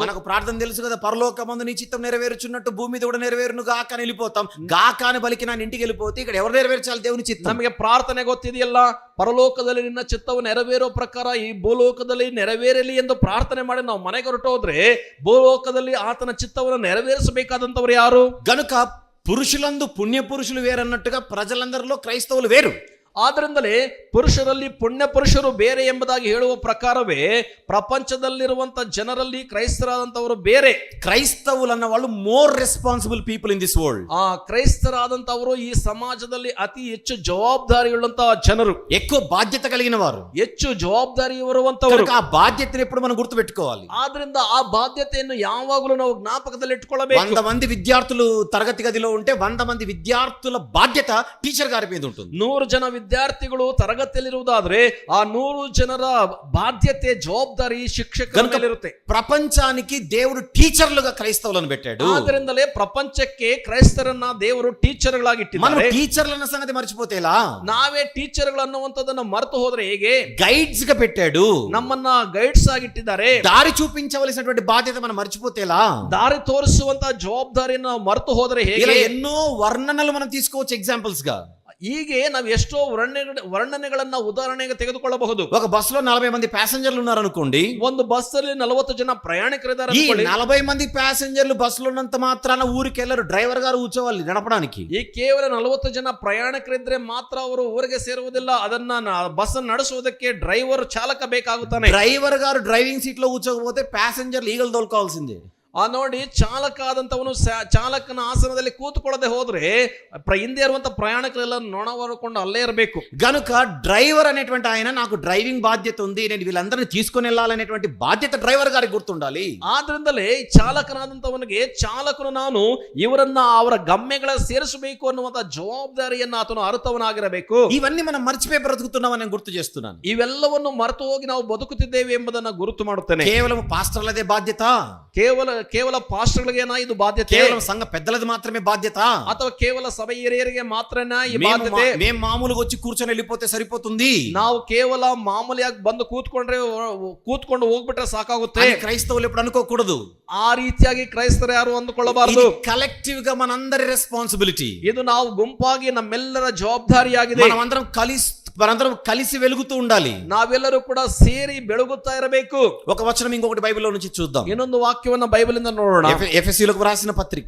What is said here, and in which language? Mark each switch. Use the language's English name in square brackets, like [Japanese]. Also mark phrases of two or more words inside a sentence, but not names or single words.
[Telugu] మనకు ప్రార్థన తెలుసు కదా, పరలోకమందు నీ చిత్తం నెరవేర్చున్నట్టు భూమి మీద కూడా నెరవేరును గాక అని వెళ్ళిపోతాం. గాక అని బలికి నా ఇంటికి వెళ్ళిపోతే ఇక్కడ ఎవరు నెరవేర్చాలి దేవుని చిత్తం? [Kannada] ನಮಗೆ ಪ್ರಾರ್ಥನೆ ಗೊತ್ತಿದೆಯಲ್ಲ, ಪರಲೋಕದಲ್ಲಿ ನಿನ್ನ ಚಿತ್ತವು ನೆರವೇರೋ ಪ್ರಕಾರ ಈ ಭೂಲೋಕದಲ್ಲಿ ನೆರವೇರಲಿ ಎಂದು ಪ್ರಾರ್ಥನೆ ಮಾಡಿ ನಾವು ಮನೆಗೆ ಹೊರಟು ಹೋದ್ರೆ ಭೂಲೋಕದಲ್ಲಿ ಆತನ ಚಿತ್ತವನ್ನು ನೆರವೇರಿಸಬೇಕಾದಂತವ್ರು ಯಾರು? [Telugu] గనుక పురుషులందు పుణ్య పురుషులు వేరన్నట్టుగా ప్రజలందరిలో క్రైస్తవులు వేరు. [Kannada] ಆದ್ರಿಂದಲೇ ಪುರುಷರಲ್ಲಿ ಪುಣ್ಯ ಪುರುಷರು ಬೇರೆ ಎಂಬುದಾಗಿ ಹೇಳುವ ಪ್ರಕಾರವೇ ಪ್ರಪಂಚದಲ್ಲಿರುವಂತ ಜನರಲ್ಲಿ ಕ್ರೈಸ್ತರಾದಂತವರು ಬೇರೆ. [Telugu] క్రైస్తవులు అన్న వాళ్ళు [English] more responsible people in this world. [Kannada] ಕ್ರೈಸ್ತರಾದಂತವರು ಈ ಸಮಾಜದಲ್ಲಿ ಅತಿ ಹೆಚ್ಚು ಜವಾಬ್ದಾರಿಯುಳ್ಳಂತಹ ಜನರು, [Telugu] ఎక్కువ బాధ్యత కలిగిన వారు, [Kannada] ಹೆಚ್ಚು ಜವಾಬ್ದಾರಿ ಇರುವಂತವರು. [Telugu] ఆ బాధ్యతను ఎప్పుడు మనం గుర్తుపెట్టుకోవాలి. [Kannada] ಆದ್ರಿಂದ ಆ ಬಾಧ್ಯತೆಯನ್ನು ಯಾವಾಗಲೂ ನಾವು ಜ್ಞಾಪಕದಲ್ಲಿ ಇಟ್ಕೊಳ್ಳಬೇಕು. [Telugu] 100 మంది విద్యార్థులు తరగతి గదిలో ఉంటే 100 మంది విద్యార్థుల బాధ్యత టీచర్ గారి మీద ఉంటుంది. [Kannada] 100 ಜನ ವಿದ್ಯಾರ್ಥಿಗಳು ತರಗತಿಯಲ್ಲಿರುವುದಾದ್ರೆ ಆ 100 ಜನರ ಬಾಧ್ಯತೆ ಜವಾಬ್ದಾರಿ ಶಿಕ್ಷಕರ ಮೇಲಿರುತ್ತೆ. [Telugu] ప్రపంచానికి దేవుడు టీచర్లుగా క్రైస్తవులను పెట్టాడు. [Kannada] ಆದ್ದರಿಂದಲೇ ಪ್ರಪಂಚಕ್ಕೆ ಕ್ರೈಸ್ತರನ್ನ ದೇವರು ಟೀಚರ್ಗಳಾಗಿ [Telugu] మనం [Kannada] ಇಟ್ಟಿದ್ದಾರೆ. [Telugu] టీచర్లన్న సంగతి మర్చిపోతే ఎలా? [Kannada] ನಾವೇ ಟೀಚರ್ಗಳು ಅನ್ನುವಂಥದ್ದನ್ನ ಮರೆತು ಹೋದ್ರೆ ಹೇಗೆ? [Telugu] గైడ్స్ గా పెట్టాడు. [Kannada] ನಮ್ಮನ್ನ ಗೈಡ್ಸ್ ಆಗಿಟ್ಟಿದ್ದಾರೆ. [Telugu] దారి చూపించవలసినటువంటి బాధ్యత మనం మర్చిపోతే ఎలా? [Kannada] ದಾರಿ ತೋರಿಸುವಂತ ಜವಾಬ್ದಾರಿಯನ್ನು ಮರೆತು ಹೋದ್ರೆ [Telugu] ఇలా [Kannada] ಹೇಗೆ? [Telugu] ఎన్నో వర్ణనలు మనం తీసుకోవచ్చు ఎగ్జాంపుల్స్ గా. [Kannada] ಹೀಗೆ ನಾವು ಎಷ್ಟೋ ವರ್ಣನೆಗಳನ್ನ ಉದಾಹರಣೆಗೆ ತೆಗೆದುಕೊಳ್ಳಬಹುದು. [Telugu] ఒక బస్సులో 40 మంది ప్యాసింజర్లు ఉన్నారు అనుకోండి. [Kannada] ಒಂದು ಬಸ್ ಅಲ್ಲಿ 40 ಜನ ಪ್ರಯಾಣಿಕರಿದ್ದಾರೆ [Telugu] ఈ [Kannada] ಅನ್ಕೊಳ್ಳಿ. [Telugu] 40 మంది ప్యాసింజర్లు బస్సులో ఉన్నంత మాత్రాన ఊరికి వెళ్ళరు. డ్రైవర్ గారు కూర్చోవాలి నడపడానికి. [Kannada] ಈ ಕೇವಲ 40 ಜನ ಪ್ರಯಾಣಿಕರಿದ್ರೆ ಮಾತ್ರ ಅವರು ಊರಿಗೆ ಸೇರುವುದಿಲ್ಲ. ಅದನ್ನ ಬಸ್ ನಡೆಸುವುದಕ್ಕೆ ಡ್ರೈವರ್ ಚಾಲಕ ಬೇಕಾಗುತ್ತಾನೆ. [Telugu] డ్రైవర్ గారు [English] driving seat [Telugu] లో కూర్చోకపోతే ప్యాసింజర్లు ఈగలు తోలుకోవాల్సిందే. [Kannada] ನೋಡಿ, ಚಾಲಕ ಆದಂತವನು ಚಾಲಕನ ಆಸನದಲ್ಲಿ ಕೂತ್ಕೊಳ್ಳದೆ ಹೋದ್ರೆ ಹಿಂದೆ ಇರುವಂತ ಪ್ರಯಾಣಿಕರೆಲ್ಲ ನೊಣವರ್ಕೊಂಡು ಅಲ್ಲೇ ಇರಬೇಕು. [Telugu] గనుక డ్రైవర్ అనేటువంటి ఆయన నాకు డ్రైవింగ్ బాధ్యత ఉంది, నేను వీళ్ళందరినీ తీసుకొని వెళ్ళాలనేటువంటి బాధ్యత డ్రైవర్ గారికి గుర్తుండాలి. [Kannada] ಆದ್ರಿಂದಲೇ ಚಾಲಕನಾದಂತವನಿಗೆ ಚಾಲಕನು ನಾನು ಇವರನ್ನ ಅವರ ಗಮ್ಯಗಳ ಸೇರಿಸಬೇಕು ಅನ್ನುವಂತ ಜವಾಬ್ದಾರಿಯನ್ನ ಆತನು ಅರ್ಥವನಾಗಿರಬೇಕು. [Telugu] ఇవన్నీ మనం మర్చిపోయి బ్రతుకుతున్నామని నేను గుర్తు చేస్తున్నాను. [Kannada] ಇವೆಲ್ಲವನ್ನು ಮರೆತು ಹೋಗಿ ನಾವು ಬದುಕುತ್ತಿದ್ದೇವೆ ಎಂಬುದನ್ನ ಗುರುತು ಮಾಡುತ್ತೇನೆ. [Telugu] కేవలం పాస్టర్లదే బాధ్యత, [Kannada] ಕೇವಲ ಪಾಸ್ಟರ್ಗಳಿಗೇನಾ ಇದು ಬಾಧ್ಯತೆ? [Telugu] కేవలం సంఘ పెద్దలది మాత్రమే బాధ్యత, [Kannada] ಅಥವಾ ಕೇವಲ ಸಭೆ ಹಿರಿಯರಿಗೆ ಮಾತ್ರನಾ ಈ ಬಾಧ್ಯತೆ? [Telugu] మేము మామూలుగా వచ్చి కూర్చొని వెళ్ళిపోతే సరిపోతుంది, [Kannada] ನಾವು ಕೇವಲ ಮಾಮೂಲಿಯಾಗಿ ಬಂದು ಕೂತ್ಕೊಂಡು ಹೋಗ್ಬಿಟ್ರೆ ಸಾಕಾಗುತ್ತೆ [Telugu] అని క్రైస్తవులు ఎప్పుడు అనుకోకూడదు. [Kannada] ಆ ರೀತಿಯಾಗಿ ಕ್ರೈಸ್ತರು ಯಾರು ಅಂದುಕೊಳ್ಳಬಾರದು. [Telugu] కలెక్టివ్ గా మనందరి రెస్పాన్సిబిలిటీ. [Kannada] ಇದು ನಾವು ಗುಂಪಾಗಿ ನಮ್ಮೆಲ್ಲರ ಜವಾಬ್ದಾರಿಯಾಗಿದೆ. [Telugu] మనందరం కలిసి వెలుగుతూ ఉండాలి. [Kannada] ನಾವೆಲ್ಲರೂ ಕೂಡ ಸೇರಿ ಬೆಳಗುತ್ತಾ ಇರಬೇಕು. [Telugu] ఒక వచనం ఇంకొకటి బైబిల్లో నుంచి చూద్దాం. [Kannada] ಇನ್ನೊಂದು ವಾಕ್ಯವನ್ನ ಬೈಬಲಿಂದ ನೋಡೋಣ. [Telugu] ఎఫెసీయులకు రాసిన పత్రిక